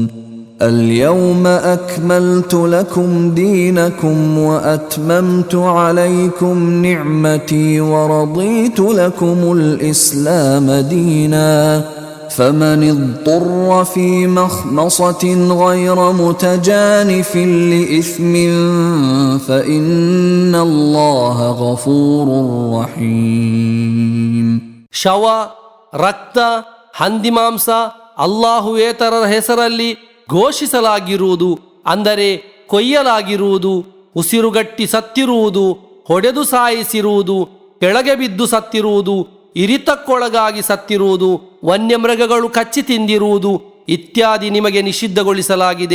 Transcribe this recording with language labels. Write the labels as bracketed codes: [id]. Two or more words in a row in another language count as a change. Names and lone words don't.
[ar] اليوم أكملت لكم دينكم وأتممت عليكم نعمتي ورضيت لكم الإسلام دينا فمن اضطر في مخمصة غير متجانف لإثم فإن الله غفور رحيم. [kn] ಶವ, ರಕ್ತ, ಹಂದಿಮಾಂಸ ಅಲ್ಲಾಹುವೇತರರ ಹೆಸರಲ್ಲಿ ಘೋಷಿಸಲಾಗಿರುವುದು ಅಂದರೆ ಕೊಯ್ಯಲಾಗಿರುವುದು, ಉಸಿರುಗಟ್ಟಿ ಸತ್ತಿರುವುದು, ಹೊಡೆದು ಸಾಯಿಸಿರುವುದು, ಕೆಳಗೆ ಬಿದ್ದು ಸತ್ತಿರುವುದು, ಇರಿತಕ್ಕೊಳಗಾಗಿ ಸತ್ತಿರುವುದು, ವನ್ಯಮೃಗಗಳು ಕಚ್ಚಿ ತಿಂದಿರುವುದು ಇತ್ಯಾದಿ ನಿಮಗೆ ನಿಷಿದ್ಧಗೊಳಿಸಲಾಗಿದೆ.